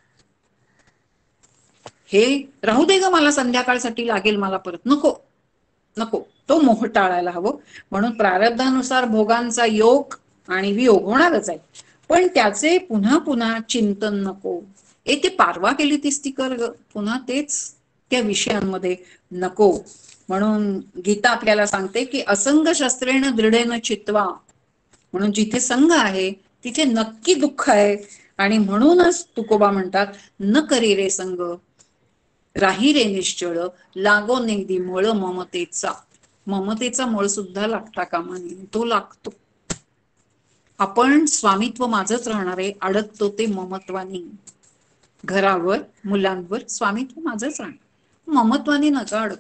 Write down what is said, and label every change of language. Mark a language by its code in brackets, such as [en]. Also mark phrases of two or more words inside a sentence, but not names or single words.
[mr] हे राहू दे ग, मला संध्याकाळसाठी लागेल, मला परत नको नको, तो मोह टाळायला हवं. म्हणून प्रारब्धानुसार भोगांचा योग आणि वियोग होणारच आहे, पण त्याचे पुन्हा पुन्हा चिंतन नको. ते पारवा केली तीच ती कर ग, पुन्हा तेच त्या विषयांमध्ये नको. म्हणून गीता आपल्याला सांगते की [sa] असंग शस्त्रेण दृढेन चित्वा, [mr] म्हणून जिथे संघ आहे तिथे नक्की दुःख आहे. आणि म्हणूनच तुकोबा म्हणतात, न करी रे संग राही रे निश्चळ, लागो नेगदी मळ ममतेचा. ममतेचा मळ सुद्धा लागता कामा नये, तो लागतो. आपण स्वामित्व माझंच राहणार आहे, अडकतो ते ममत्वानी. घरावर मुलांवर स्वामित्व माझंच राहणार, ममत्वानी नका अडकू.